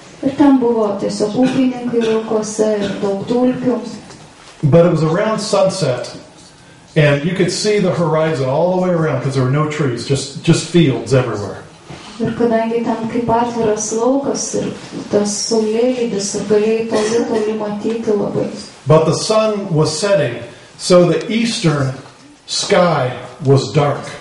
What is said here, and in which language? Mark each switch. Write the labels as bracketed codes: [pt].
[lt] Ir ten buvo tiesiog ūkininkai laukose ir daug dulkių. [en] But it was around sunset, and you could see the horizon all the way around because there were no trees, just fields everywhere. [lt] Ir kadangi ten kaip atviras laukas ir tas saulėlydis ir galėjai toli matyti labai. [en] But the sun was setting, so the eastern sky was dark.